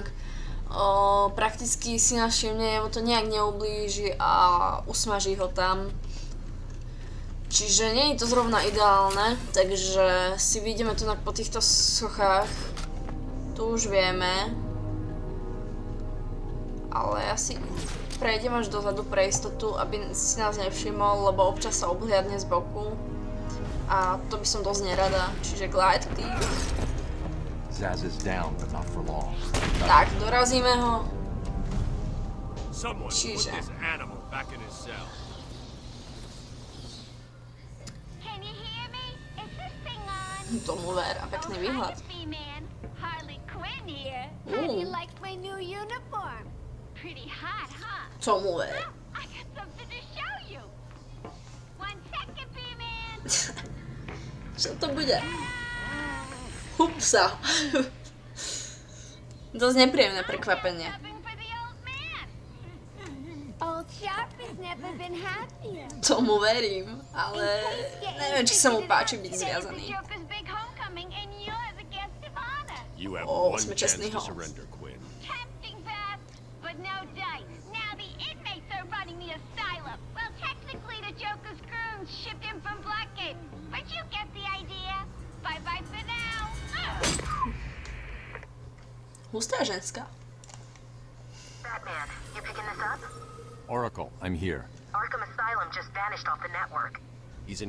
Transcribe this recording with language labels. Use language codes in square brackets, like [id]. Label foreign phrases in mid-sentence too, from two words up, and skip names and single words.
[sk] Prakticky si nás všimne, mu to nejak neublíži a usmaží ho tam. Čiže nie je to zrovna ideálne, takže si vidíme tu po týchto sochách. Tu už vieme. Ale asi prejdem až dozadu pre istotu, aby si nás nevšimol, lebo občas sa obhliadne z boku. A to by som dosť nerada, čiže [en] glide clear. Zaz is down, but not for long. [sk] Tak, dorazíme ho. [en] Someone put [sk] Čiže. [en] this animal back in his cell. Can you hear me? Is this thing on? [sk] Tomu ver, a pekný výhľad. [en] Man, Harley Quinn here. How do you like my new uniform? Pretty hot, huh? [sk] Tomu ver. [en] I got something to show you. 1 second, B-Man. [sk] Čo to bude? Hupsa. Dosť nepríjemné prekvapenie. [en] Old Sharp has never been happier. [sk] Tomu verím, ale neviem, či sa mu páči byť zviazaný. [en] You have Oh, one [sk] sme [en] chance [sk] čestný [en] to [sk] host. [en] surrender, Quinn. Tempting path, but no dice. Now the inmates are running the asylum. Well, technically the Joker's goons shipped in from Blackgate, but you get the idea. Bye-bye for now. [sk] Hustá ženská. [en] Batman, you picking this up? Oracle, I'm here. Arkham Asylum just vanished off the network.